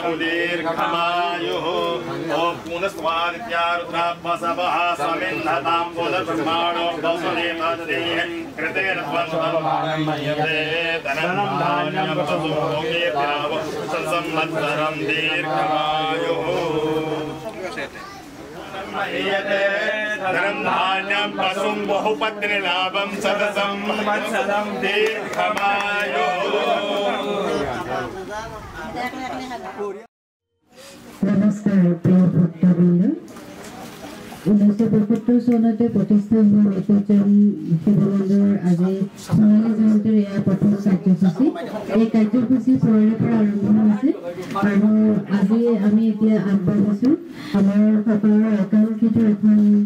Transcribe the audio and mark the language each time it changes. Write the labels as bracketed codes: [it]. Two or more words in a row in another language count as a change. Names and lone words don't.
[sa] दीर्घमायुः ॐ पुनस्त्वादित्या रुद्रात्मसवः समिन्धतां पुनर्ब्रह्माणो वसुदेवदे कृतेन स्वन्तमह्यते धनं धान्यं वसं सकीर्तिलाभं शतसंवत्सरं दीर्घमायुः धनं धान्यं पशुं बहुपत्नीलाभं शतसंवत्सरं दीर्घमायुः [hi] नमस्कार प्रिय भक्तवृंद [as] 1975 চনতে প্ৰতিষ্ঠা হোৱা ঐতিহ্যম শিৱ মন্দিৰৰ আজি সোণালী জয়ন্তীৰ এয়া প্ৰথম কাৰ্যসূচী এই কাৰ্যসূচী পৰৰে পৰা আৰম্ভ হৈছে আৰু আজি আমি এতিয়া আগবাঢ়িছোঁ আমাৰ সকলৰ একাংকিত এখন